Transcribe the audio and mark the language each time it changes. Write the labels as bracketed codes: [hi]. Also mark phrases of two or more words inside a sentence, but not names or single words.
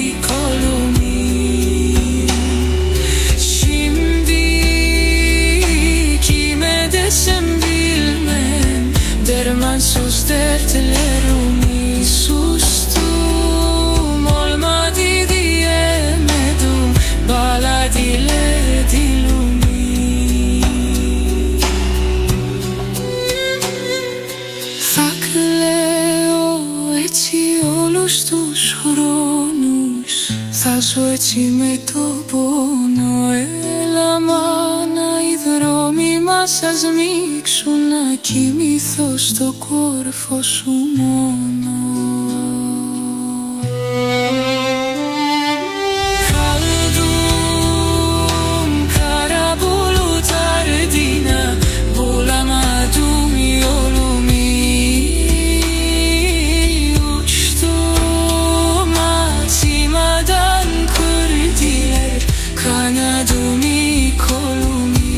[tr] Dermansız dertlerimi sustum, olmadı diyemedim, bağladılar dilimi. [el] Θα κλαίω έτσι όλους τους χρόνους, θα ζω έτσι με το πόνο. Έλα μάνα, οι δρόμοι μας ας μίξουν, να κοιμηθώ στο κόρφο σου μόνο. [tr] Kaldım kara bulutlar ardına, bulamadım yolumu. Uçtum açmadan kırdılar kanadımı, kolumu.